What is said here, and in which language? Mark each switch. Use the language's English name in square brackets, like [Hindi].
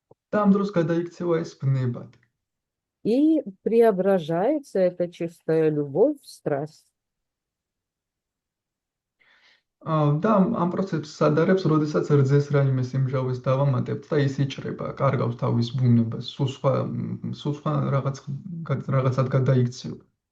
[Georgian] და ამ დროს გადაიქცევა ეს ბნებად. [Russian] и преображается эта чистая любовь в страсть. [Georgian] და ამ პროცესს ადარებს, როდესაც რძეს რაიმე სიმჟავეს დავამატებთ და ის იჭრება, კარგავს თავის ბუნებას, სულ სხვა რაღაცად გადაიქცევა.